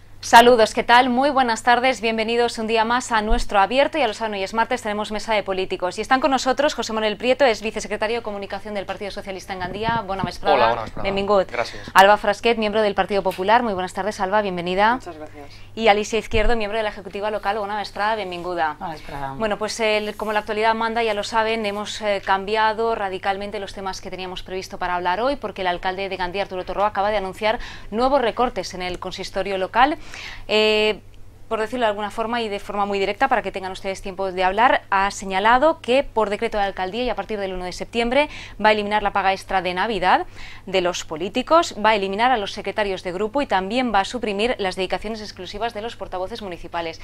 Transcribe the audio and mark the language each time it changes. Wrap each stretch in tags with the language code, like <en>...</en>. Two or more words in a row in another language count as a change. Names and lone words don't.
<es>Saludos, ¿qué tal? Muy buenas tardes, bienvenidos un día más a Nuestro Abierto. Ya lo saben, hoy es martes, tenemos mesa de políticos. Y están con nosotros José Manuel Prieto, es vicesecretario de Comunicación del Partido Socialista en Gandía.</es> <ca>Bona vesprada. Hola, bona vesprada. Benvingut.</ca> <es>Gracias. Alba Frasquet, miembro del Partido Popular. Muy buenas tardes, Alba, bienvenida. Muchas gracias. Y Alicia Izquierdo, miembro de la Ejecutiva Local.</es> <ca>Bona vesprada, benvinguda. Bona vesprada.</ca> <es>Bueno, pues como la actualidad manda, ya lo saben, hemos cambiado radicalmente los temas que teníamos previsto para hablar hoy, porque el alcalde de Gandía, Arturo Torró, acaba de anunciar nuevos recortes en el consistorio local. Por decirlo de alguna forma y de forma muy directa, para que tengan ustedes tiempo de hablar, ha señalado que por decreto de alcaldía y a partir del 1 de septiembre va a eliminar la paga extra de Navidad de los políticos, va a eliminar a los secretarios de grupo y también va a suprimir las dedicaciones exclusivas de los portavoces municipales.</es>